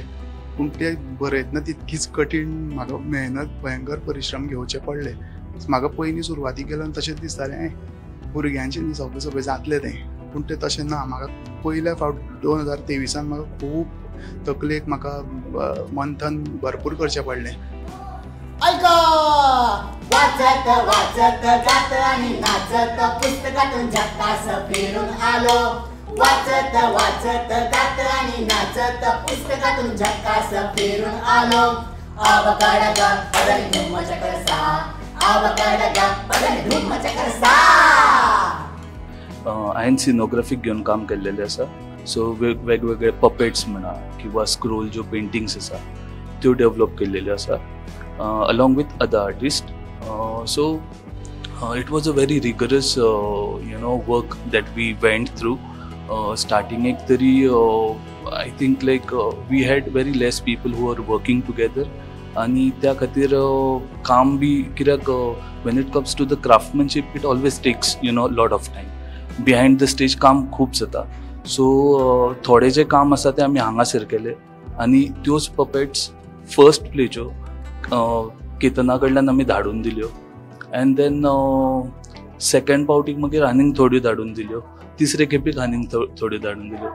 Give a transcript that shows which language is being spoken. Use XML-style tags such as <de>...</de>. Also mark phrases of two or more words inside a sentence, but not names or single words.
<kok>पूण ते बरयतना तितकीच कठीण म्हाका मेहनत, भयंकर परिश्रम घेवचे पडले. म्हाका पयलीं सुरवातीक गेलो आनी तशेंच दिसतालें भुरग्यांचें न्ही सगळें जातलें तें. पूण तें तशें ना. म्हाका पयल्या फावट 2023 म्हाका खूब तकलेक म्हाका मंथन भरपूर करचें पडलें.</kok> <mr>ऐका वाचत वाचत जात आणि नाचत पुस्तकातून जगतास फिरून आलो. वाचत वाचत जात आणि नाचत पुस्तकातून जगतास फिरून आलो. आवाकाडगा बदल धूम चकरसा, आवाकाडगा बदल धूम चकरसा.</mr> <kok>हांवें सिनोग्राफीक घेवन काम केल्लेलें आसा. सो वेगवेगळे पपेट्स म्हणा किंवा स्क्रोल ज्यो पेंटिंग्स आसा त्यो डेवलप केल्लेल्यो आसा</kok> <en>along with other artists. So it was a very rigorous work that we went through. Starting</en> <kok>ek tari</kok> <en>I think we had very less people who were working together</en> <kok>ani त्या खातीर काम बी कित्याक</kok> <en>when it comes to the craftsmanship it always takes lot of time. Behind the stage</en> <kok>काम खूब जाता. So थोडे जे काम आसा ते आमी हांगासर केले आनी त्योच पपेट्स फर्स्ट प्लेच्यो केतना कडल्यान आमी धाडून दिल्यो.</kok> <en>and then</en> <kok>सेकंड पावटीक मागीर आनीक थोड्यो धाडून दिल्यो, तिसरे खेपेक आनीक थोड्यो धाडून दिल्यो.</kok>